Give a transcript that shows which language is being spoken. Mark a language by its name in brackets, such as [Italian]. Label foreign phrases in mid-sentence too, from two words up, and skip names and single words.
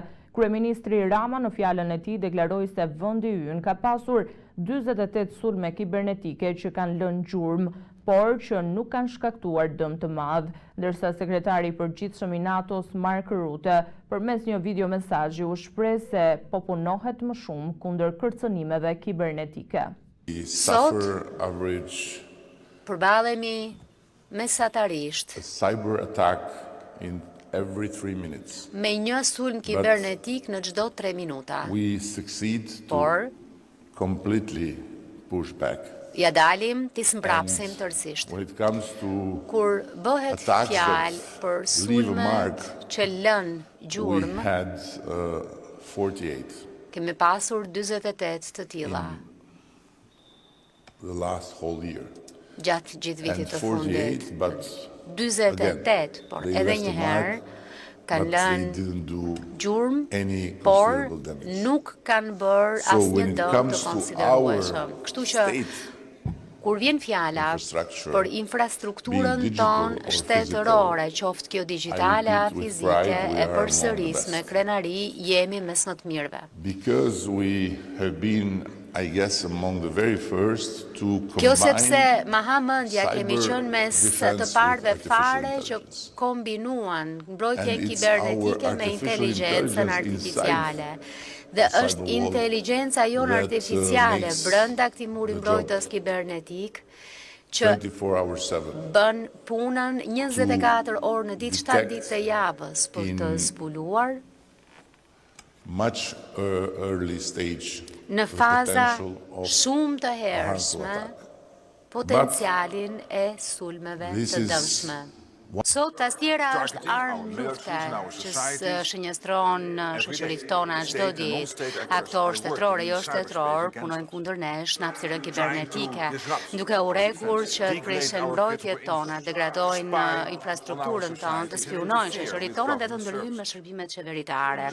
[Albanian] Kryeministri Rama në fjalën e tij deklaroi se vendi ynë ka pasur 48 sulme kibernetike që kanë lënë gjurmë, por që nuk kanë shkaktuar dëm të madh, ndërsa sekretari i përgjithshëm i NATO-s Mark Rutte përmes një video mesazhi u shpreh se po punohet më shumë kundër kërcënimeve kibernetike. Sot përballemi mesatarisht [English] cyber attack in every 3 minutes. [Albanian] Me një sulm kibernetik në çdo 3 minuta. [English] We succeed to [Albanian] Por [English] completely push back. [Albanian] Ja dalim t'i smbrapsim tërësisht. [English] When it comes to [Albanian] Kur bëhet [English] attacks [Albanian] fjalë [English] that [Albanian] për [English] leave a mark, [Albanian] sulmet që lën [English] we [Albanian] gjurmë, [English] had 48 [Albanian] kemi pasur 48 të tilla [English] the last whole year. [Albanian] gjatë gjithë [English] And [Albanian] vitit të fundit. [English] 48, but [Albanian] 48, por [English] they [Albanian] edhe [English] left [Albanian] një [English] a [Albanian] herë [English] mark, [Albanian] kanë [English] but they [Albanian] lënë [English] didn't do [Albanian] gjurmë, [English] any [Albanian] por [English] considerable damage. [Albanian] nuk kanë bërë [English] So [Albanian] asnjë [English] when it [Albanian] dëm [English] comes [Albanian] të [English] to [Albanian] konsiderueshëm. [English] our [Albanian] Kështu që [English] state [Albanian] kur vjen fjala [English] infrastructure, [Albanian] për infrastrukturën [English] being digital [Albanian] tonë [English] or [Albanian] shtetërore, qoftë kjo digjitale a [English] I repeat with [Albanian] fizike, [English] pride, we [Albanian] e [English] are [Albanian] përsëris [English] among the [Albanian] me [English] best. [Albanian] krenari, jemi mes më të mirëve. [English] because we have been, I guess, among the very first to [Albanian] Kjo [English] combine [Albanian] sepse ma hamendja kemi [English] cyber [Albanian] qenë mes [English] defense [Albanian] të parëve [English] with artificial [Albanian] fare që [English] intelligence. [Albanian] kombinuan mbrojtjen [English] And it's [Albanian] kibernetike [English] our [Albanian] me [English] artificial [Albanian] inteligjencën [English] intelligence [Albanian] artificiale. [English] inside [Albanian] Dhe [English] the [Albanian] është [English] cyber wall [Albanian] inteligjenca jonë [English] that, [Albanian] artificiale [English] makes [Albanian] brenda këtij muri [English] the [Albanian] mbrojtës [English] job [Albanian] kibernetik që [English] 24/7 [Albanian] bën punën 24 orë në ditë, 7 [English] detect [Albanian] ditë të javës për të [English] in [Albanian] zbuluar [English] much early stage [Albanian] në [English] the [Albanian] faza [English] potential of [Albanian] shumë të [English] a harmful [Albanian] hershme [English] attack. [Albanian] potencialin e sulmeve [English] This [Albanian] të [English] is [Albanian] dëmshme. Sot tastiera është armë lufte që shënjestron shoqëritë tona çdo ditë. Aktorë shtetëror e jo shtetëror punojnë kundër nesh në hapësirën kibernetike, duke u rrekur që të prishin mbrojtjet tona, degradojnë infrastrukturën tonë, të spionojnë shoqëritë tona dhe të ndryshojnë me shërbimet qeveritare.